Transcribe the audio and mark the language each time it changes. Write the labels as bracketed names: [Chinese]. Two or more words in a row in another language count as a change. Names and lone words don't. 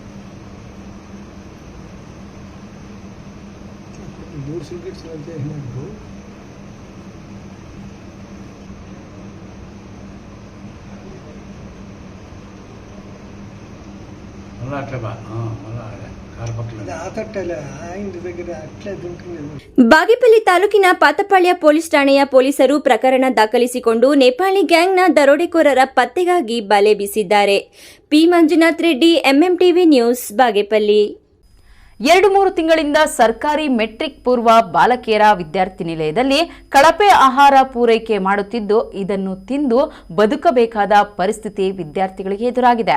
[Telugu] 3 సిగరెట్స్ చేసినట్టు మళ్ళీ అట్లా మళ్ళీ కారు పక్కన ఆతట్టలే ఆ ఇంటి దగ్గర అట్లే దుంకులేదు. [Kannada] ಬಾಗೇಪಲ್ಲಿ ತಾಲೂಕಿನ ಪಾತಪಾಳ್ಯ ಪೊಲೀಸ್ ಠಾಣೆಯ ಪೊಲೀಸರು ಪ್ರಕರಣ ದಾಖಲಿಸಿಕೊಂಡು ನೇಪಾಳಿ ಗ್ಯಾಂಗ್ನ ದರೋಡೆಕೋರರ ಪತ್ತೆಗಾಗಿ ಬಲೆ ಬೀಸಿದ್ದಾರೆ. ಪಿ ಮಂಜುನಾಥ್ ರೆಡ್ಡಿ, ಎಂಎಂಟಿವಿ ನ್ಯೂಸ್, ಬಾಗೇಪಲ್ಲಿ. 2-3 ತಿಂಗಳಿಂದ ಸರ್ಕಾರಿ ಮೆಟ್ರಿಕ್ ಪೂರ್ವ ಬಾಲಕಿಯರ ವಿದ್ಯಾರ್ಥಿ ನಿಲಯದಲ್ಲಿ ಕಳಪೆ ಆಹಾರ ಪೂರೈಕೆ ಮಾಡುತ್ತಿದ್ದು ಇದನ್ನು ತಿಂದು ಬದುಕಬೇಕಾದ ಪರಿಸ್ಥಿತಿ ವಿದ್ಯಾರ್ಥಿಗಳಿಗೆ ಎದುರಾಗಿದೆ.